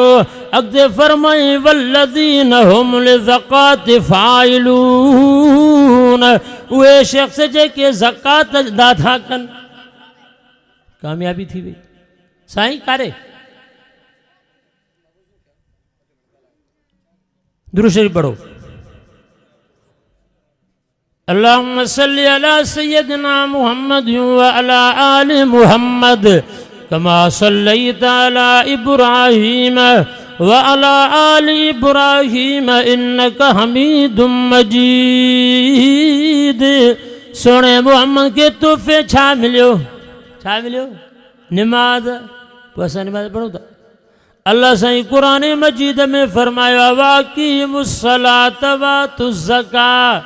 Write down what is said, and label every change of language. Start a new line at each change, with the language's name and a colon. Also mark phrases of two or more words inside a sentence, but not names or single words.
Sindhi: अॻिते फरमाई
Arabic: والذين هم للزكاة فاعلون.
Sindhi: उहे शख़्स जेके ज़कात अदा था कनि, कामयाबी थी वई। साईं कारे दुरूद शरीफ़ पढ़ो।
Arabic: اللهم صل على سيدنا محمد وعلى آل محمد كما صليت على إبراهيم وعلى آل إبراهيم إنك حميد مجيد.
Sindhi: सोने मुहम्मद के तोहफ़े छा मिलियो? छा मिलियो? निमाज़। पोइ असां निमाज़ पढ़ूं था। अल्लाह साईं क़ुरान मजीद में फरमायो
Arabic: وأقيموا الصلاة وآتوا الزكاة.